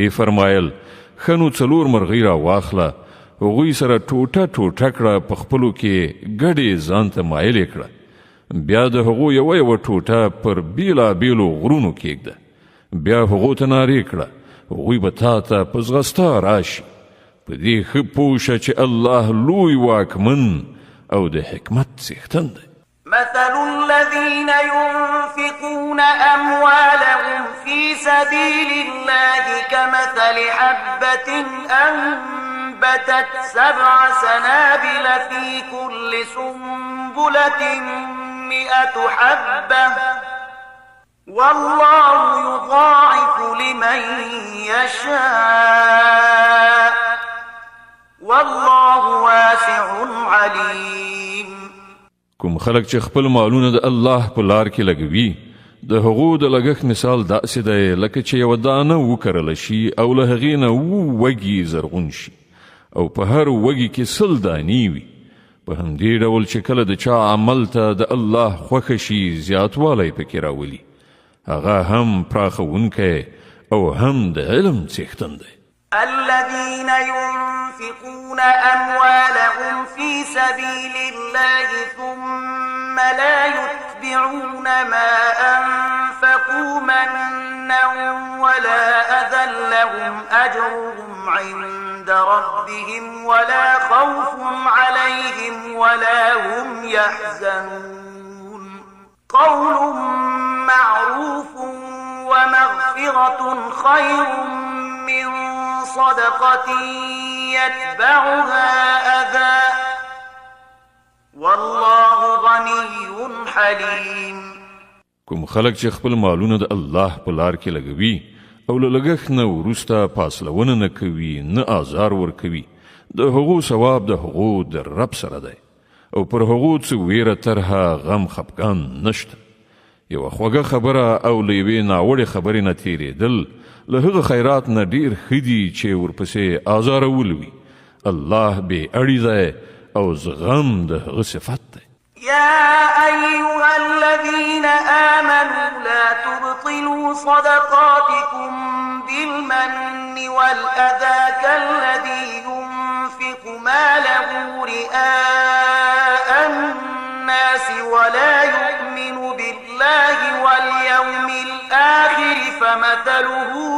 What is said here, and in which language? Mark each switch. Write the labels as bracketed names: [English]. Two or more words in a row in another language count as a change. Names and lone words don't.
[Pashto] ویې فرمایل ښه نو 4 مرغۍ راواخله هغوی سره ټوټه ټوټه کړه، په خپلو کې ګډې ځان ته مایلې کړه. بیا د هغو یوه ټوټه پر بیلابیلو غرونو کېږده. بیا هغو ته نارې کړه، هغوی به تا ته په ځغستا راشي. په دې ښه پوه شه چې الله لوی واکمن او د حکمت څښتن دی. [Arabic] مثل الذين ينفقون أموالهم في سبيل الله كمثل حبة أنبتت 7 سنابل في كل سنبلة 100 حبة والله يضاعف لمن يشاء والله واسع عليم. [Pashto] کوم خلک چې خپل مالونه د الله په لار کې لګوي، د هغو د لګښت مثال داسې دی لکه چې یوه دانه وکرله شي او له هغې نه 7 وږي زرغون شي او په هر وږي کې 100 دانې وي. په همدې ډول چې کله د چا عمل ته د الله خوښه شي زیاتوالی پکې راولي، هغه هم پراخونکی او هم د علم څښتن دی. [Arabic] الذين ينفقون أموالهم في سبيل الله ثم لا يتبعون ما أنفقوا منا ولا أذى لهم أجرهم عند ربهم ولا خوف عليهم ولا هم يحزنون. قول معروف ومغفرة خير من صدقة يتبعها أذى والله غني حليم. [Pashto] کوم خلک چې خپل مالونه د الله په لار کې لګوي او له لګښت نه وروسته پاسلونه نه کوي، نه آزار ورکوي، د هغو ثواب د هغو د رب سره دی او پر هغو څه ویره طرحه غم خفګان نشته. یوه خوږه خبره او له یوې ناوړې خبرې نه تېرېدل له هغه خیرات نه ډېر ښه دي چې ورپسې آزارول وي. الله بې اړي دی او زغم د هغه صفت دی. [Arabic] يا أيها الذين آمنوا لا تبطلوا صدقاتكم بالمن والأذى كالذي ينفق ماله رئاء الناس ولا يؤمن بالله واليوم الآخر فمثله